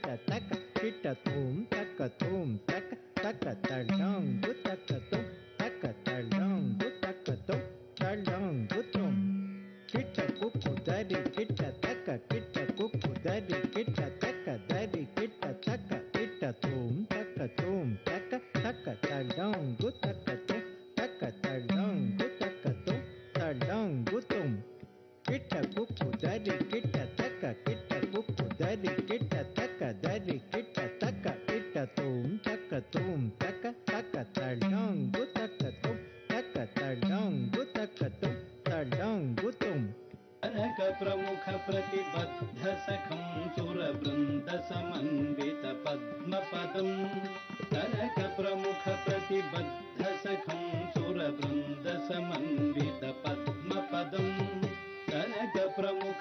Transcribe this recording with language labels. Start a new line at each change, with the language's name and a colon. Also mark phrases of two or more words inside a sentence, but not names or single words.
Sanskrit: taka kita tum taka taka talong gu taka tum talong gu tum kita kuku dari kita taka dari kita taka tum taka talong gu taka talong gu talong gu tum kita kuku dari kita taka kuku dari kita taka tum talong gu talong gu tum कनक प्रमुख प्रतिबद्ध सखं सुरवृन्द समन्वित पद्मपदं कनक प्रमुख प्रतिबद्ध सखं सुरवृन्द समन्वित पद्मपदं कनक प्रमुख